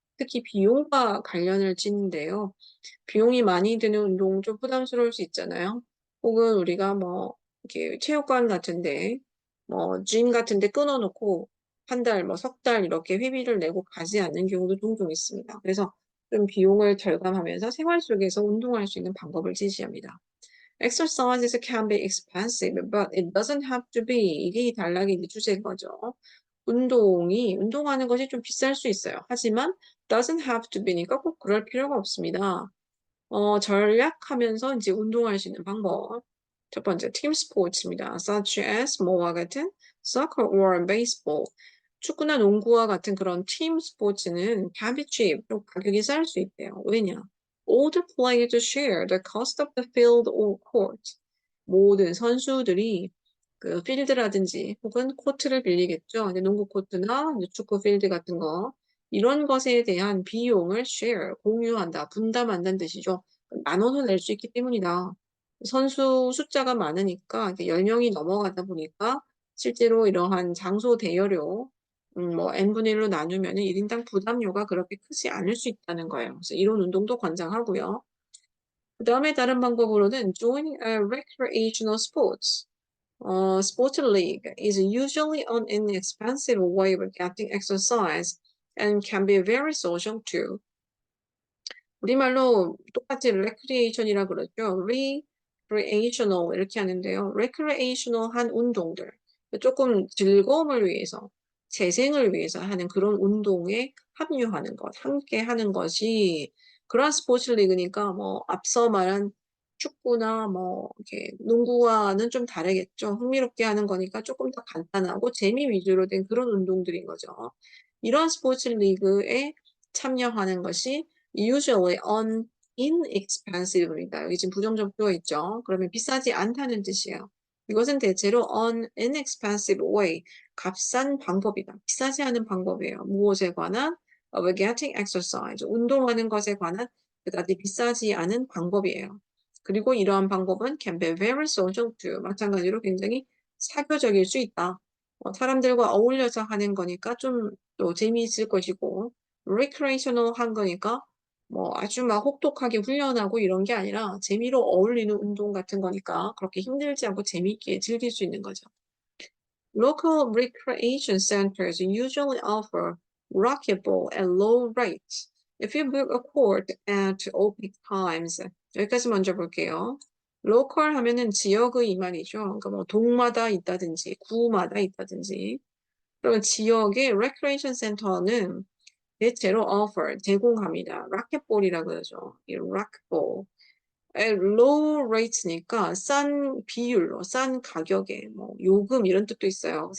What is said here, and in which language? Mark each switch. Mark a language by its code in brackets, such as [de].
[ko] 특히 비용과 관련을 짓는데요. 비용이 많이 드는 운동 좀 부담스러울 수 있잖아요. 혹은 우리가 뭐 이렇게 체육관 같은데 뭐 짐 같은데 끊어 놓고 한 달, 뭐 석 달 이렇게 회비를 내고 가지 않는 경우도 종종 있습니다. 그래서 좀 비용을 절감하면서 생활 속에서 운동할 수 있는 방법을 제시합니다. [en] Exercises can be expensive, but it doesn't have to be. [ko] 이게 이 단락의 이제 주제인 거죠. 운동하는 것이 좀 비쌀 수 있어요. 하지만 [en] doesn't have to be [ko] 니까 꼭 그럴 필요가 없습니다. 절약하면서 이제 운동할 수 있는 방법. 첫 번째, 팀 스포츠입니다. [en] such as [ko] 뭐와 같은 [en] soccer or baseball. [ko] 축구나 농구와 같은 그런 팀 스포츠는 [en] can be cheap, [ko] 좀 가격이 쌀 수 있대요. 왜냐? [en] All the players share the cost of the field or court. [ko] 모든 선수들이 그 필드라든지 혹은 코트를 빌리겠죠. 이제 농구 코트나 이제 축구 필드 같은 거. 이런 것에 대한 비용을 share, 공유한다, 분담한다는 뜻이죠. 나눠서 낼 수 있기 때문이다. 선수 숫자가 많으니까 이제 10명이 넘어가다 보니까 실제로 이러한 장소 대여료, 뭐 n분의 1로 나누면은 1인당 부담료가 그렇게 크지 않을 수 있다는 거예요. 그래서 이런 운동도 권장하고요. 그다음에 다른 방법으로는 [en] joining a recreational sports. Sport league is usually an inexpensive way of getting exercise and can be very social too. [ko] 우리말로 똑같이 recreation이라 그러죠. recreational 이렇게 하는데요. recreational한 운동들, 조금 즐거움을 위해서, 재생을 위해서 하는 그런 운동에 합류하는 것, 함께 하는 것이 그런 스포츠 리그니까 뭐 앞서 말한 축구나 뭐 이렇게 농구와는 좀 다르겠죠. 흥미롭게 하는 거니까 조금 더 간단하고 재미 위주로 된 그런 운동들인 거죠. 이런 스포츠 리그에 참여하는 것이 [en] usually inexpensive [ko] 입니다. 여기 지금 부정적표가 있죠. 그러면 비싸지 않다는 뜻이에요. 이것은 대체로 [en] an inexpensive way, [ko] 값싼 방법이다. 비싸지 않은 방법이에요. 무엇에 관한 [en] of getting exercise, [ko] 운동하는 것에 관한 그다지 비싸지 않은 방법이에요. 그리고 이러한 방법은 [en] can be very social too. [ko] 마찬가지로 굉장히 사교적일 수 있다. 사람들과 어울려서 하는 거니까 좀 또 재미있을 것이고 recreational 한 거니까 뭐 아주 막 혹독하게 훈련하고 이런 게 아니라 재미로 어울리는 운동 같은 거니까 그렇게 힘들지 않고 재미있게 즐길 수 있는 거죠. [en] Local recreation centers usually offer racquetball at low rates. If you book a court at open times. [ko] 여기까지 먼저 볼게요. local 하면은 지역의 이 말이죠. 그러니까 뭐 동마다 있다든지 구마다 있다든지. 그러면 지역의 recreation center는 대체로 offer, 제공합니다. 라켓볼이라고 그러죠. 이 라켓볼. [en] low rates [ko] 니까 싼 비율로, 싼 가격에, 뭐 요금 이런 뜻도 있어요.